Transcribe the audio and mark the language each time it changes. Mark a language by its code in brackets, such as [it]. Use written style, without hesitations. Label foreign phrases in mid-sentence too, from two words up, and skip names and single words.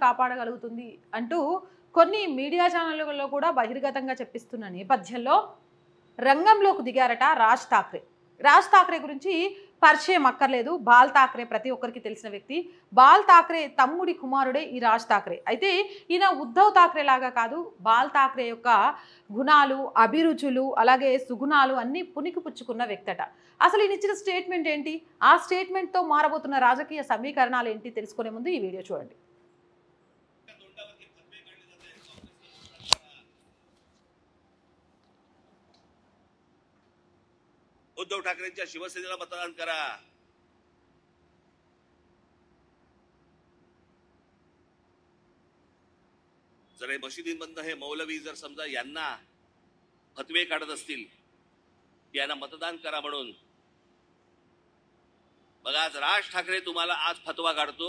[te] కాపాడగలుగుతుంది అంటూ కొన్ని మీడియా ఛానళ్ళలో కూడా బహిర్గతంగా చెప్పిస్తున్న నేపథ్యంలో రంగంలోకి దిగారట రాజ్ ఠాక్రే గురించి పరిచయం అక్కర్లేదు బాల్ ఠాక్రే ప్రతి ఒక్కరికి తెలిసిన వ్యక్తి బాల్ ఠాక్రే తమ్ముడి కుమారుడే ఈ రాజ్ ఠాక్రే అయితే ఈయన ఉద్ధవ్ ఠాక్రే లాగా కాదు బాల్ ఠాక్రే యొక్క గుణాలు అభిరుచులు అలాగే సుగుణాలు అన్నీ పుణికిపుచ్చుకున్న వ్యక్తట అసలు ఈయన ఇచ్చిన స్టేట్మెంట్ ఏంటి ఆ స్టేట్మెంట్తో మారబోతున్న రాజకీయ సమీకరణాలు ఏంటి తెలుసుకునే ముందు ఈ వీడియో చూడండి [mr] उद्धव ठाकरेंच्या शिवसेनेला मतदान करा. जर हे मशिदींमधनं हे मौलवी जर समजा यांना फतवे काढत असतील यांना मतदान करा म्हणून बघा आज राज ठाकरे तुम्हाला आज फतवा काढतो.